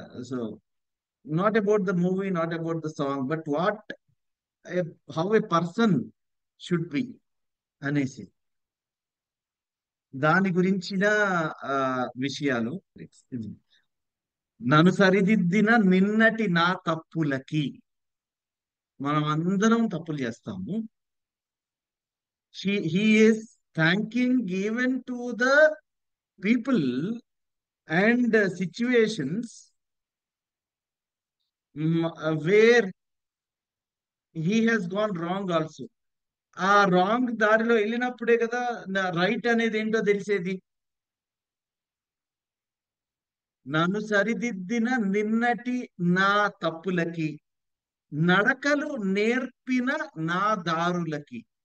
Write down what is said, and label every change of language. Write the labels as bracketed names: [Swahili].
[English] so not about the movie, not about the song, but how a person should be [Telugu] అనేసి దాని గురించిన విషయాలు. నన్ను సరిదిద్దిన నిన్నటి నా తప్పులకి, మనం అందరం తప్పులు చేస్తాము. [English] he is thanking even to the people and situations where he has gone wrong also. [Telugu] ఆ రాంగ్ దారిలో వెళ్ళినప్పుడే కదా రైట్ అనేది ఏంటో తెలిసేది. నన్ను సరిదిద్దిన నిన్నటి నా తప్పులకి, నడకలు నేర్పిన నా దారులకి.